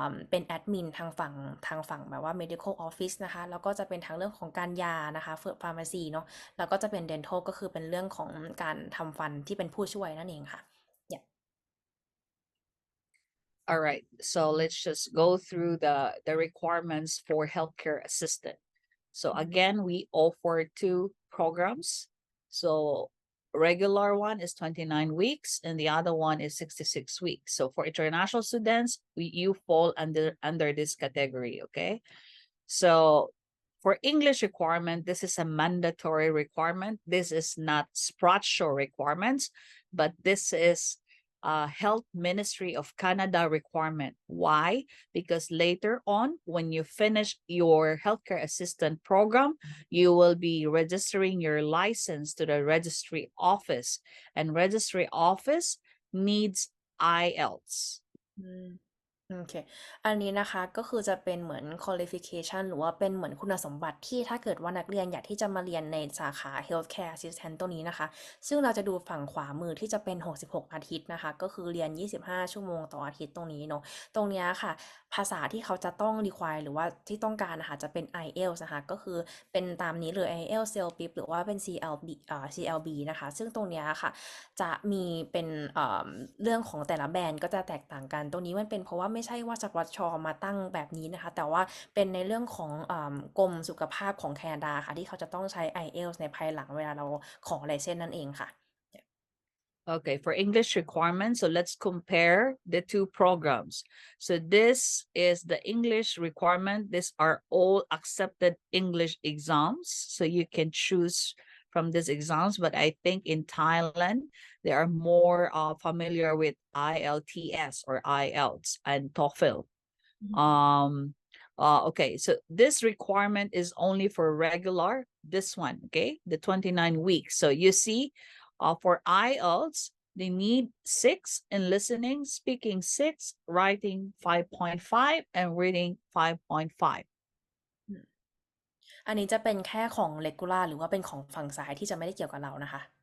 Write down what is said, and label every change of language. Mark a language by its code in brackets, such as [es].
[th] เป็นแอดมินทางฝั่งแบบว่า medical office นะคะแล้วก็จะเป็นทางเรื่องของการยานะคะ pharmacy เนาะแล้วก็จะเป็น dental ก็คือเป็นเรื่องของการทำฟันที่เป็นผู้ช่วยนั่นเองค่ะ [en] All right, so let's just go through the requirements for healthcare assistant. So again, we offer 2 programs. So regular one is 29 weeks and the other one is 66 weeks. So for international students, you fall under this category, okay? So for English requirement, this is a mandatory requirement. This is not Sprott Shaw requirements, but this is Health Ministry of Canada requirement. Why? Because later on, when you finish your healthcare assistant program, you will be registering your license to the registry office, and registry office needs IELTS. [th] โอเคอันนี้นะคะก็คือจะเป็นเหมือน qualification หรือว่าเป็นเหมือนคุณสมบัติที่ถ้าเกิดว่านักเรียนอยากที่จะมาเรียนในสาขา healthcare assistant ตัวนี้นะคะซึ่งเราจะดูฝั่งขวามือที่จะเป็น66อาทิตย์นะคะก็คือเรียน25ชั่วโมงต่ออาทิตย์ตรงนี้เนาะตรงนี้ค่ะภาษาที่เขาจะต้อง require หรือว่าที่ต้องการนะคะจะเป็น IELTS นะคะก็คือเป็นตามนี้เลย IELTS CLB หรือว่าเป็น CLB นะคะซึ่งตรงนี้ค่ะจะมีเป็น เรื่องของแต่ละแบรนด์ก็จะแตกต่างกันตรงนี้มันเป็นเพราะว่าไม่ใช่ว่าSprott Shawมาตั้งแบบนี้นะคะแต่ว่าเป็นในเรื่องของกรมสุขภาพของแคนาดาค่ะที่เขาจะต้องใช้ IELTS ในภายหลังเวลาเราขอไลเซนส์นั่นเองค่ะ [en] Okay, for English requirements, so let's compare the 2 programs. So this is the English requirement. These are all accepted English exams. So you can choose from these exams, but I think in Thailand, they are more familiar with IELTS or IELTS and TOEFL. Okay, so this requirement is only for regular, this one, okay, the 29 weeks. So you see, for IELTS, they need 6 in listening, speaking 6, writing 5.5, and reading 5.5. [th] อันนี้จะเป็นแค่ของ regular หรือว่าเป็นของฝั่งซ้ายที่จะไม่ได้เกี่ยวกับเรานะคะ